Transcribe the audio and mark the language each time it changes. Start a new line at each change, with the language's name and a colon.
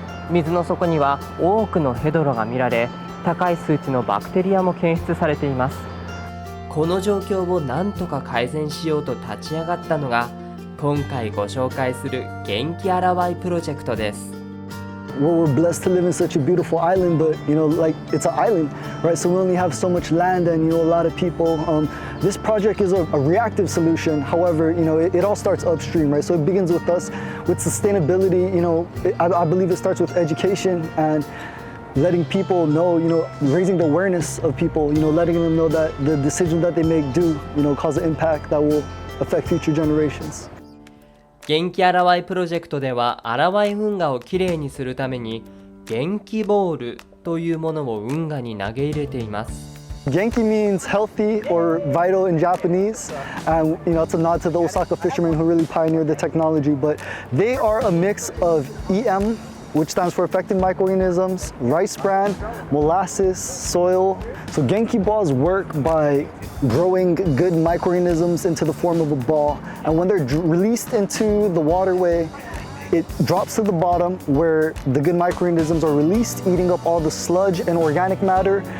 Japanese: 水の底には多くのヘドロが見られ、高い数値のバクテリアも検出されています。この状況を何とか改善しようと立ち上がったのが、今回ご紹介する元気アラワイプロジェクトです。
English: We're blessed to live in such a beautiful island, but like it's an island, right? So we only have so much land, and a lot of people. This project is a reactive solution. However, it all starts upstream, right? So it begins with us, with sustainability. I believe it starts with education and letting people know, raising the awareness of people. Letting them know that the decisions that they make do, cause an impact that will affect future generations.
Japanese: 元気アラワイプロジェクトでは、アラワイ運河をきれいにするために元気ボールというものを運河に投げ入れています。
English: Genki means healthy or vital in Japanese, and it's a nod to the Osaka fishermen who really pioneered the technology. But they are a mix of EM, which stands for effective microorganisms, rice bran, molasses, soil. So Genki balls work by growing good microorganisms into the form of a ball, and when they're released into the waterway, it drops to the bottom where the good microorganisms are released, eating up all the sludge and organic matter.